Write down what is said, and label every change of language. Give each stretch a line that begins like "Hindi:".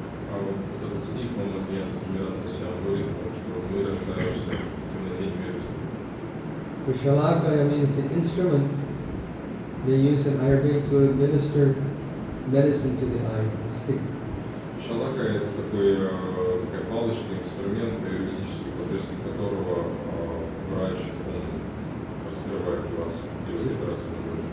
Russian: А вот этот стих, он говорит, что мы рождаемся в темноте невежества.
English: So Shalakaya means an instrument. They use an Ayurveda to administer medicine to the eye, a stick.
Russian: Шалака – это такая палочка, инструмент юридический, посредством которого врач раскрывает глаз, делает операцию на глазе.